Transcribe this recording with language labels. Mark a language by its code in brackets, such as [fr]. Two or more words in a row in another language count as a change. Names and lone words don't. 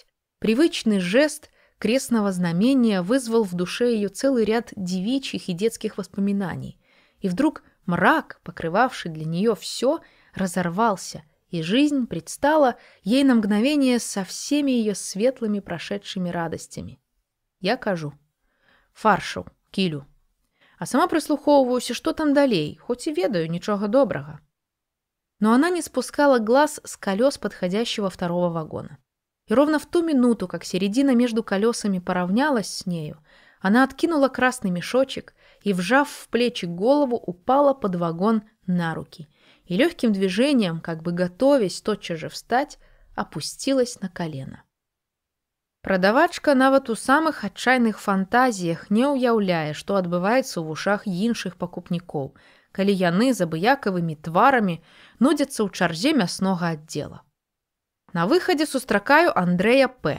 [ru] Привычный жест крестного знамения вызвал в душе ее целый ряд девичьих и детских воспоминаний. И вдруг мрак, покрывавший для нее все, разорвался, и жизнь предстала ей на мгновение со всеми ее светлыми прошедшими радостями. [be] Я кажу: фаршу, кілю. А сама прислухоўваюся, што там далей, хоць і ведаю, нічога добрага. [ru] Но она не спускала глаз с колес подходящего второго вагона. И ровно в ту минуту, как середина между колесами поравнялась с нею, она откинула красный мешочек и, вжав в плечи голову, упала под вагон на руки и легким движением, как бы готовясь тотчас же встать, опустилась на колено. [be] Прадавачка нават у самых адчайных фантазіях не ўяўляе, што адбываецца ў вушах іншых пакупнікоў, калі яны з абыякавымі тварамі нудзяцца ў чарзе мяснога аддзела. На выхадзе сустракаю Андрэя П.